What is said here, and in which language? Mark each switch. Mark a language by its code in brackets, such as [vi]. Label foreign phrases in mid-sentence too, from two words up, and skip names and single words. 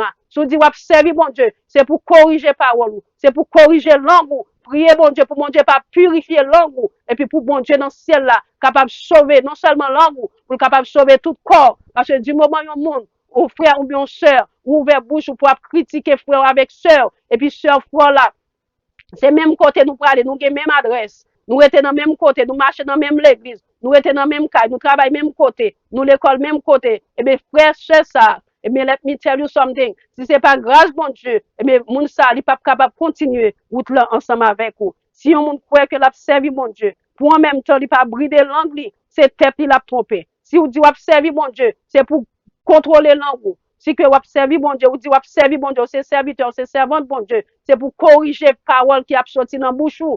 [fr] Si vous dites, vous servi mon Dieu, c'est pour corriger parole, c'est pour corriger langue, prier mon Dieu, pour mon Dieu pas purifier langue, et puis pour mon Dieu dans ce ciel là, capable de sauver non seulement langue, pour capable de sauver tout corps, parce que du moment où un monde, ou frère ou bien sœur, ou ouvert bouche, ou pour critiquer frère avec sœur, et puis sœur, frère là, c'est même côté nous parler, nous avons même adresse, nous étions dans le même côté, nous marchons dans la même l'église, nous étions dans le même cas, nous travaillons même côté, nous l'école même côté, et bien frère, c'est ça. Eh bien, [en] let me tell you something. [fr] Si c'est pas grâce, bon Dieu, eh bien, moun sa, li pas capable de continuer, route là, ensemble avec vous. Si on moun croit que l'a servi, bon Dieu, pour en même temps, il pas brider langue, c'est tête, il a trompé. Si vous dites, servi, bon Dieu, c'est pour contrôler langue. Si que vous servi, bon Dieu, vous dites, servi, bon Dieu, c'est serviteur, c'est servante, bon Dieu, c'est pour corriger parole qui a sorti dans bouche ou.